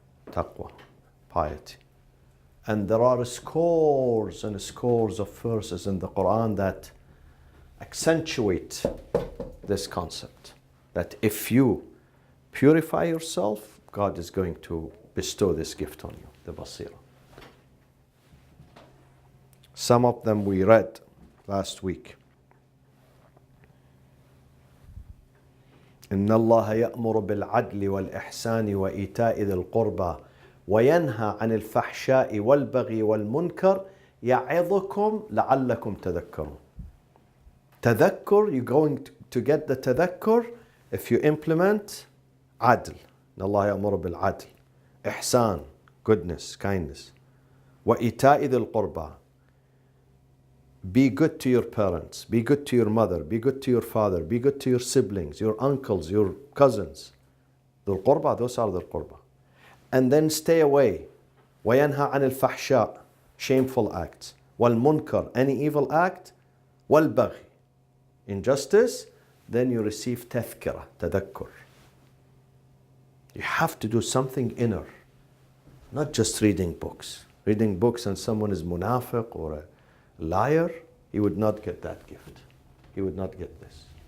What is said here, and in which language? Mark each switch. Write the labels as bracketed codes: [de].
[en] Taqwa, piety. And there are scores and scores of verses in the Quran that accentuate this concept. That if you purify yourself, God is going to bestow this gift on you, the basira. Some of them we read last week. [ar] إن الله يأمر بالعدل والإحسان وإيتاء ذي القربى وينهى عن الفحشاء والبغي والمنكر يعظكم لعلكم تذكرون. [en] Tadhakkur, you're going to get the tadhakkur if you implement adl. [ar] إن الله يأمر بالعدل. [en] إحسان, goodness, kindness. [ar] وإيتاء ذي القربى. [en] Be good to your parents, be good to your mother, be good to your father, be good to your siblings, your uncles, your cousins. Dhul Qurba, those are Dhul Qurba. And then stay away. [ar] وَيَنْهَى عَنِ الْفَحْشَاءِ, [en] shameful acts. وَالْمُنْكَرِ, any evil act. وَالْبَغْي, injustice. Then you receive tadhkira, tadhakkur. You have to do something inner, not just reading books. Reading books and someone is munafiq or a liar, he would not get that gift. He would not get this.